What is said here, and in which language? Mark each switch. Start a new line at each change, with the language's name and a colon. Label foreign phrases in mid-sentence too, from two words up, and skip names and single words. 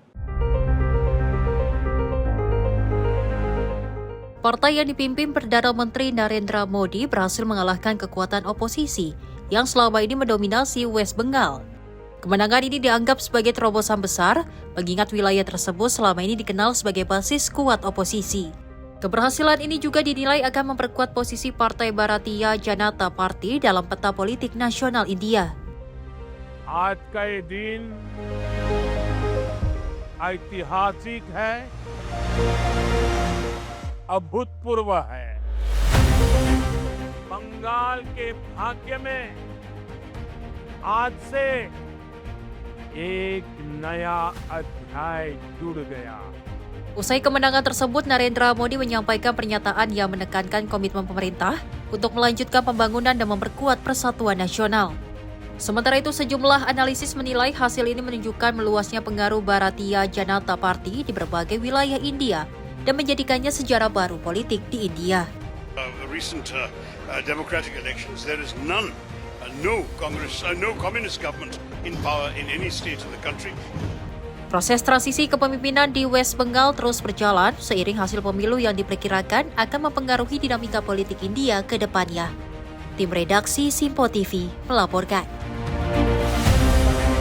Indonesian: Partai yang dipimpin Perdana Menteri Narendra Modi berhasil mengalahkan kekuatan oposisi yang selama ini mendominasi West Bengal. Kemenangan ini dianggap sebagai terobosan besar, mengingat wilayah tersebut selama ini dikenal sebagai basis kuat oposisi. Keberhasilan ini juga dinilai akan memperkuat posisi Partai Bharatiya Janata Party dalam peta politik nasional India.
Hindi: आज का ये दिन ऐतिहासिक है, अभूतपूर्व है। बंगाल के भाग्य में आज से एक नया अध्याय जुड़ गया।
Indonesian: Usai kemenangan tersebut, Narendra Modi menyampaikan pernyataan yang menekankan komitmen pemerintah untuk melanjutkan pembangunan dan memperkuat persatuan nasional. Sementara itu, sejumlah analisis menilai hasil ini menunjukkan meluasnya pengaruh Bharatiya Janata Party di berbagai wilayah India dan menjadikannya sejarah baru politik di India.
English: Recent democratic elections, there is no communist government in power in any state of the country.
Indonesian: Proses transisi kepemimpinan di West Bengal terus berjalan seiring hasil pemilu yang diperkirakan akan mempengaruhi dinamika politik India ke depannya. Tim redaksi Sinpo TV melaporkan.